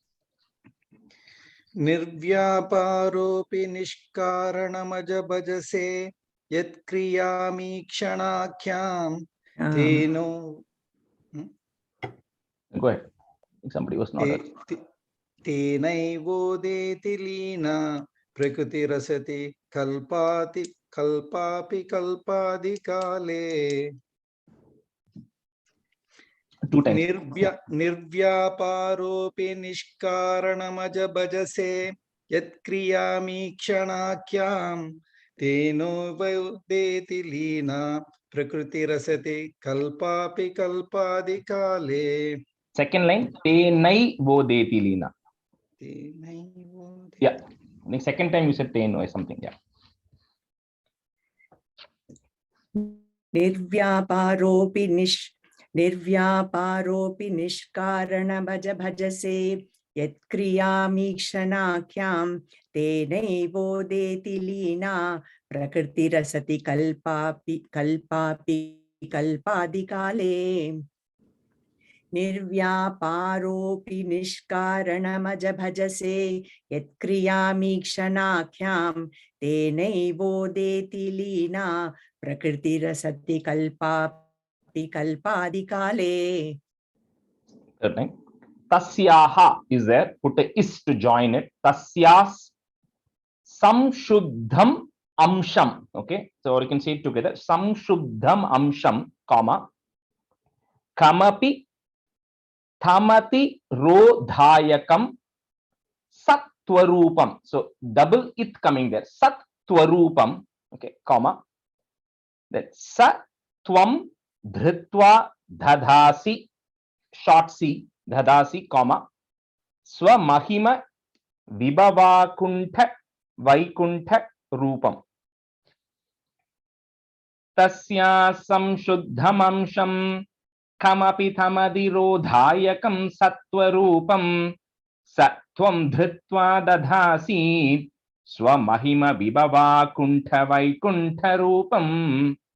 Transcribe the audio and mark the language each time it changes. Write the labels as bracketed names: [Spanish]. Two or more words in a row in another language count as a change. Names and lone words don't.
[Sanskrit] निर्व्यापारोऽपि निष्कारणमज भजसे यत्क्रियामीक्षणाख्यं तेनो. [English] Go ahead. Somebody was not. [Sanskrit] तेनैवो देति लीना प्रकृति रसति कल्पापि कल्पादिकाले. [English] Two times. [Sanskrit] निर्व्यापारोऽपि निष्कारणमज भजसे यत्क्रियामीक्षणाख्यं तेनो वौदेति लीना प्रकृति रसति कल्पापि कल्पादिकाले. [English] Second line, [Sanskrit] तेनै वोदेति लीना. [English] Yeah. The second time you said ten or something. Yeah. [Sanskrit] निर्व्यापारोऽपि निष्कारणमज भजसे यत्क्रियामीक्षणाख्यं तेनैवो देति लीना प्रकृति रसति कल्पापि कल्पादिकाले. निर्व्यापारोऽपि निष्कारणमज भजसे यत्क्रियामीक्षणाख्यं तेनैवो देति लीना प्रकृति रसति कल्पापि कल्पादिकाले. [English] Third line. Tasyaha is there. Put a is to join it. [Sanskrit] तस्यस् संशुद्धम् अंशम्. [English] Okay. So or you can say it together. [Sanskrit] संशुद्धम् अंशम्, comma. कामपि थमति रोधयकम् सत्त्वरूपम्. [English] So double it coming there. Sattvarupam. Okay, comma. That [Sanskrit] सत्वम् धृत्वा धधसि, [English] short c, dhadhasi, comma. [Sanskrit] स्वमहिम विभवाकुण्ठ वैकुण्ठ रूपम्. तस्य संशुद्धमंशम् कामपि थमदिरोधयकम् सत्त्वरूपम् सत्त्वं धृत्वा दधसि स्वमहिम विभवाकुण्ठ वैकुण्ठ रूपम्.